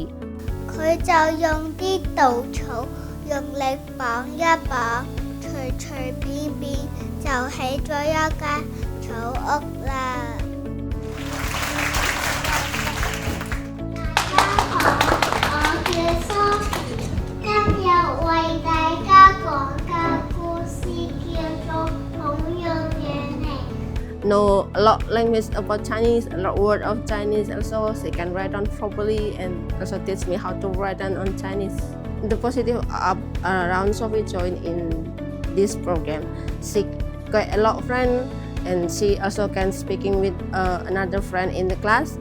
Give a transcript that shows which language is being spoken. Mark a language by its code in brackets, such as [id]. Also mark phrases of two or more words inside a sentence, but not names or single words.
[yue] 佢就用啲稻草用力綁一綁，隨隨便便就起咗一間草屋啦。今日為大家講嘅故事叫做《孔融讓梨》。 [en] Know a lot language about Chinese, a lot word of Chinese also. She can write down properly and also teach me how to write down on Chinese. The positive around Sophie joined in this program. She got a lot of friends and she also can speaking with another friend in the class.